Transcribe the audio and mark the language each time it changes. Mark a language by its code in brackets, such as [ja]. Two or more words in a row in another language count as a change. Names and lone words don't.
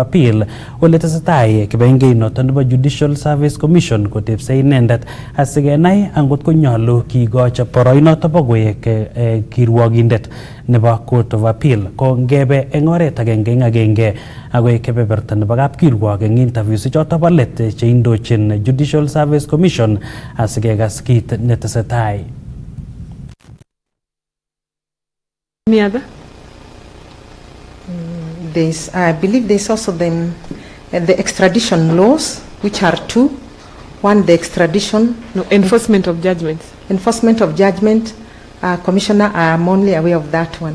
[kln] Appeal ole tesetai kibagengeinoto nebo Judicial Service Commission kotepse inendet asikenai angot konyolu kikochi boroinoto bo koek kirwokindet nebo Court of Appeal ko ngebe eng oret agenge akoi kebeberta nebo kapkirwok eng interviews choto bo let cheindochin Judicial Service Commission asikekas kit netesetai. [en] Any other? I believe there's also the extradition laws, which are two. One, the extradition. No, enforcement of judgments. Enforcement of judgment. Commissioner, I'm only aware of that one.